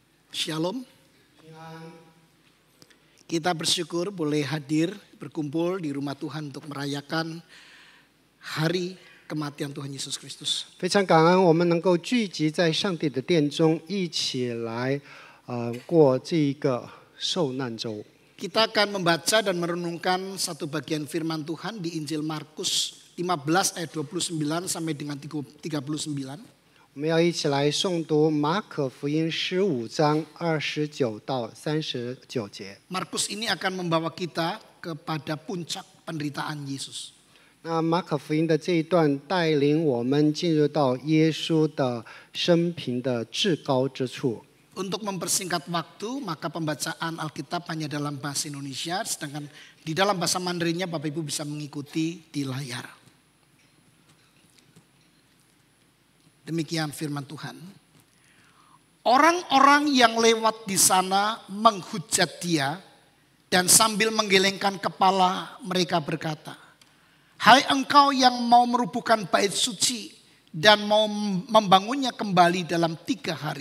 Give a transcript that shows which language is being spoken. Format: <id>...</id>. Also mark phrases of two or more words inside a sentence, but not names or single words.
<id>Shalom. Kita bersyukur boleh hadir berkumpul di rumah Tuhan untuk merayakan hari kematian Tuhan Yesus Kristus.</id> <zh>非常感恩我们能够聚集在上帝的殿中，一起来过这一个受难周。</zh> <id>Kita akan membaca dan merenungkan satu bagian firman Tuhan di Injil Markus 15 ayat 29 sampai dengan 39.</id> <zh>我们要一起来诵读马可福音15章29到39节。</zh> <id>Markus ini akan membawa kita kepada puncak penderitaan Yesus.</id> <zh>那马可福音的这一段带领我们进入到耶稣的生平的至高之处。</zh> <id>Untuk mempersingkat waktu, maka pembacaan Alkitab hanya dalam bahasa Indonesia, sedangkan di dalam bahasa Mandarinnya Bapak Ibu bisa mengikuti di layar. Demikian firman Tuhan. Orang-orang yang lewat di sana menghujat dia dan sambil menggelengkan kepala mereka berkata, "Hai engkau yang mau merubuhkan bait suci dan mau membangunnya kembali dalam 3 hari.</id>